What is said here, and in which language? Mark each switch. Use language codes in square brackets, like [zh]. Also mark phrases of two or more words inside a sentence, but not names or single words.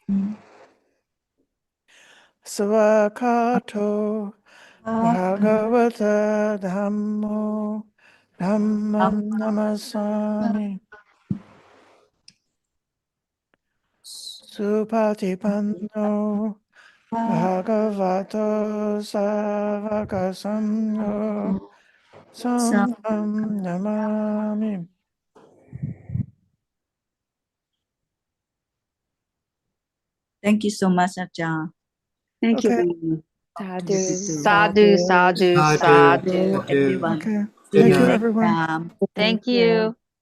[pi] Svakato Bhagavata Dhammo Dhammam Namasami Supatipanno Bhagavato Savaka Sangho Sangham Namami. [en] Thank you so much, Ajahn. Thank you Okay. very much. [pi] Sadhu, sadhu, sadhu. [en] Everyone. Okay. See Thank you you, next everyone. time. Thank you.